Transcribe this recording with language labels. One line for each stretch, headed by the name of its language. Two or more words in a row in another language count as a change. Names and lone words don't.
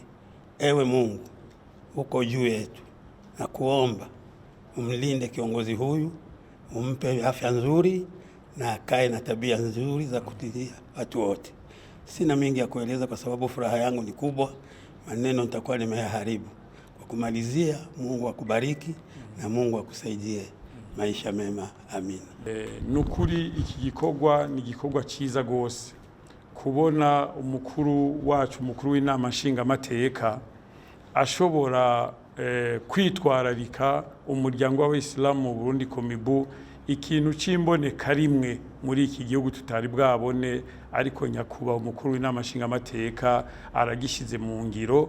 Swahili: Ewe Mungu uko juu yetu, na kuomba umlinde kiongozi huyu, umpe afya nzuri na akae na tabia nzuri za kutia watu wote. Sina mingi ya kueleza kwa sababu furaha yangu ni kubwa, maneno nitakuwa nimeyaharibu. Kwa kumalizia, Mungu akubariki na Mungu akusaidie maisha mema. Amina.
Rundi: Nukuri iki gikorwa ni gikorwa ciza gose kubona umukuru wacu, umukuru w'inama nshingamateka ashobora kwitwararika umuryango w'Abayisilamu mu Burundi komibu, ikintu cimboneka rimwe muri iki gihugu tutari bwabone, ariko nyakuba umukuru w'inama nshingamateka aragishize mu ngiro.